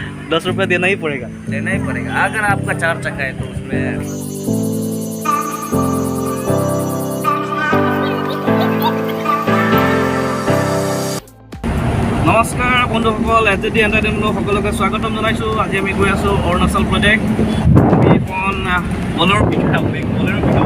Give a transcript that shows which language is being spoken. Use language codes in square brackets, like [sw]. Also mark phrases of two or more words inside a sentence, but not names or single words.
[hi] 10 रुपया देना ही पड़ेगा। अगर आपका 4 चक्का है तो उसमें [as] নমস্কাৰ বন্ধুসকল, এজেডি এণ্টাৰটেইনমেণ্টৰ সকলোকে স্বাগতম জনাইছোঁ। আজি আমি গৈ আছোঁ অৰুণাচল প্ৰদেশ। আমি এখন বলেৰ পিঠা বনাই আছোঁ।